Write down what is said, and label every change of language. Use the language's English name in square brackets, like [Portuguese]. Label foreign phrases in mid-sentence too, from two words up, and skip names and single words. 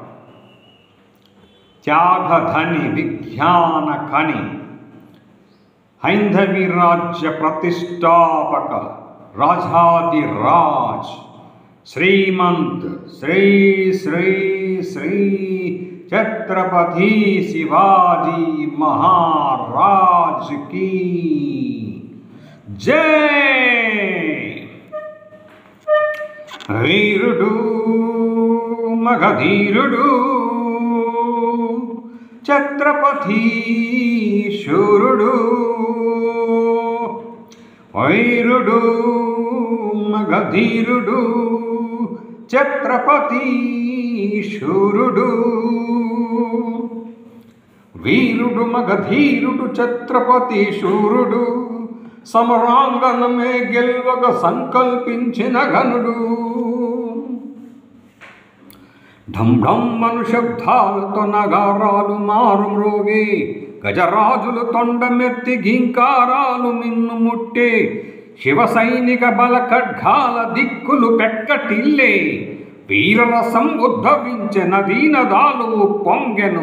[Telugu] త్యాగధని విజ్ఞాన ఖని హైందవి రాజ్య ప్రతిష్టాపక రాజాదిరాజ్ శ్రీమంత్ శ్రీ శ్రీ శ్రీ [Hindi] छत्रपति शिवाजी महाराज की जय. [Telugu] వీరుడు మగధీరుడు ఛత్రపతి శూరుడు వీరుడు మగధీరుడు ఛత్రపతి శూరుడు వీరుడు మగధీరుడు ఛత్రపతి శూరుడు సమరాంగణమే గెల్వక సంకల్పించిన ఘనుడు. ఢం ఢం మనుశబ్దాలతో నగారాలు మారు మ్రోగే గజరాజులు తొండమెత్తి ఘీంకారాలు మిన్ను ముట్టే శివ సైనిక బల ఖడ్గాల దిక్కులు పెక్కటిల్లే వీరరసం ఉద్భవించే నదీనదాలు పొంగెను.